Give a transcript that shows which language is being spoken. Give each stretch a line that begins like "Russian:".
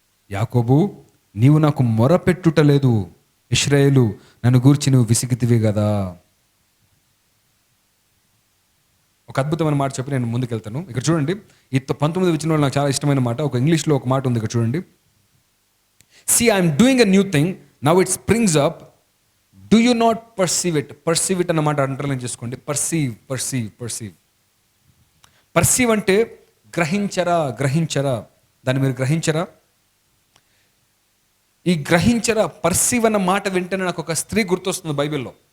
Telugu: యాకోబు, నీవు నాకు మొరపెట్టుటలేదు, ఇశ్రాయేలు నన్ను గూర్చి నువ్వు విసిగితివి కదా. ఒక అద్భుతమైన మాట చెప్పి నేను ముందుకెళ్తాను. ఇక్కడ చూడండి, ఈ 19 వచ్చిన వాళ్ళు నాకు చాలా ఇష్టమైన మాట. ఒక ఇంగ్లీష్లో ఒక మాట ఉంది, ఇక్కడ చూడండి.
English: See, I am doing a new thing, now it springs up, do you not perceive it?
Telugu: Perceive it అన్నమాట అండర్లైన్ చేసుకోండి. Perceive, perceive, perceive. పర్సీవ్ అంటే గ్రహించరా, గ్రహించరా. దాన్ని మీరు గ్రహించరా? ఈ గ్రహించరా, పర్సీవ్ అన్న మాట వింటేనే నాకు ఒక స్త్రీ గుర్తొస్తుంది బైబిల్లో.